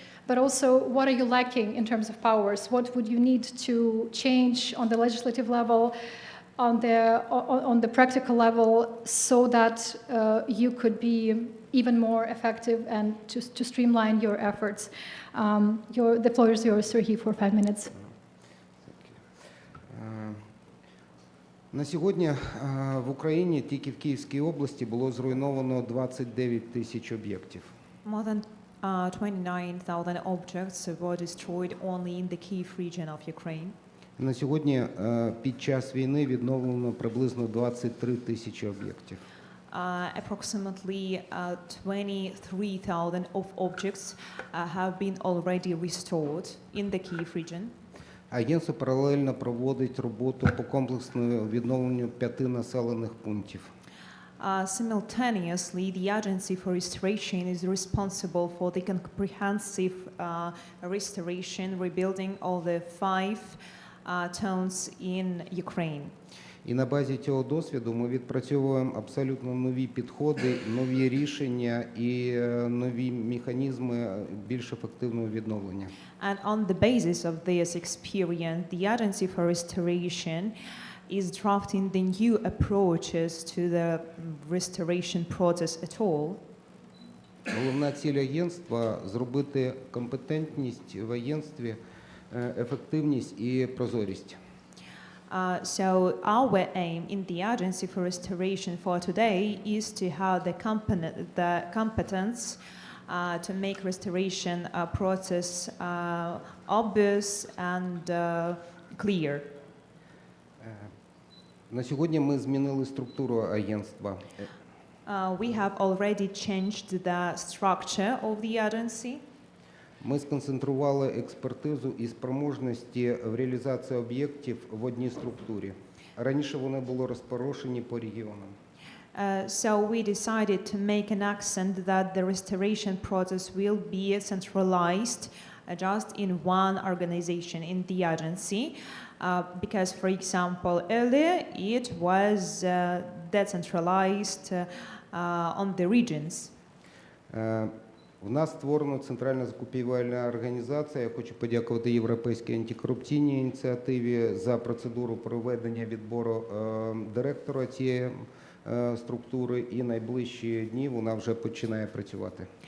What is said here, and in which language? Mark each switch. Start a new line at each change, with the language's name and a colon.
English: But also, what are you lacking in terms of powers? What would you need to change on the legislative level, on the practical level, so that you could be even more effective and to streamline your efforts? The floor is yours, Serhiy, for 5 minutes.
Ukrainian: На сьогодні в Україні тільки в Київській області було зруйновано 29 тисяч об'єктів.
English: More than 29,000 objects were destroyed only in the Kyiv region of Ukraine.
Ukrainian: На сьогодні під час війни відновлено приблизно 23 тисячі об'єктів.
English: approximately 23,000 of objects have been already restored in the Kyiv region.
Ukrainian: Агентство паралельно проводить роботу по комплексному відновленню 5 населених пунктів.
English: Simultaneously, the Agency for Restoration is responsible for the comprehensive restoration, rebuilding of the 5 towns in Ukraine.
Ukrainian: І на базі цього досвіду ми відпрацьовуємо абсолютно нові підходи, нові рішення і нові механізми більш ефективного відновлення.
English: And on the basis of this experience, the Agency for Restoration is drafting the new approaches to the restoration process at all.
Ukrainian: Головна ціль агентства – зробити компетентність в агентстві, ефективність і прозорість.
English: So our aim in the Agency for Restoration for today is to have the competence to make restoration process obvious and clear.
Ukrainian: На сьогодні ми змінили структуру агентства.
English: We have already changed the structure of the agency.
Ukrainian: Ми сконцентрували експертизу і спроможності в реалізації об'єктів в одній структурі. Раніше вони були розпорошені по регіонам.
English: So we decided to make an accent that the restoration process will be centralized just in one organization in the agency, because, for example, earlier it was decentralized on the regions.
Ukrainian: В нас створено Центральна закупівельна організація. Я хочу подякувати Європейській антикорупційній ініціативі за процедуру проведення відбору директора цієї структури, і найближчі дні вона вже починає працювати.